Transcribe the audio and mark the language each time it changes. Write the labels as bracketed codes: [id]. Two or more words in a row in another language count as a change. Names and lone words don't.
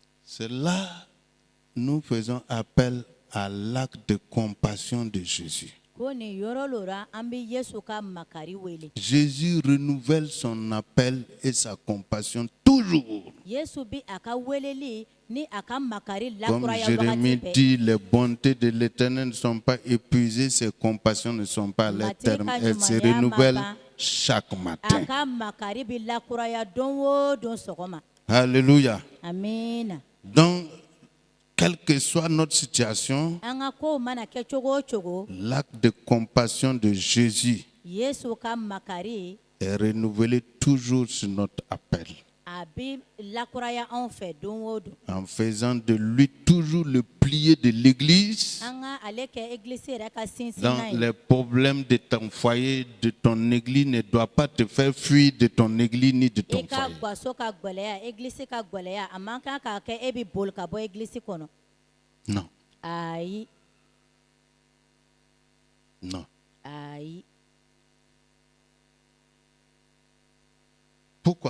[fr] C'est là nous faisons appel à l'acte de compassion de Jésus. [bm] ko nin yɔrɔ lo ra an bɛ yesu ka makari wele. [fr] Jésus renouvelle son appel et sa compassion toujours. [bm] yesu bi a ka weleli ni a ka makari [fr] Comme [bm] lakuraya [fr] Jérémie [bm] wagati bɛɛ. [fr] dit, les bontés de l'Éternel ne sont pas épuisées, ses compassions ne sont pas à leur terme. Elles se renouvellent chaque [bm] a [fr] matin. [bm] ka makari bi lakuraya don o don sɔgɔma. [fr] Alléluia. [bm] amiina. [fr] Donc, quelle que soit notre situation, [bm] an ka kow mana kɛ cogo o cogo [fr] l'acte de compassion de Jésus [bm] yesu ka makari [fr] est renouvelé toujours sur notre appel, [bm] a bi lakuraya anw fɛ don o don. [fr] en faisant de lui toujours le pilier de l'Église. [bm] an ka ale kɛ egilisi yɛrɛ ka sinsinna [fr] Dans [bm] ye. [fr] les problèmes de ton foyer, de ton église, ne doit pas te faire fuir de ton église ni de [bm] i [fr] ton [bm] ka [fr] foyer. [bm] gaso ka gwɛlɛya egilisi ka gwɛlɛya a man kan k'a kɛ e bi boli ka bɔ egilisi kɔnɔ. [fr] Non, [bm] ayi [fr] non. [bm] ayi. [fr] Pourquoi?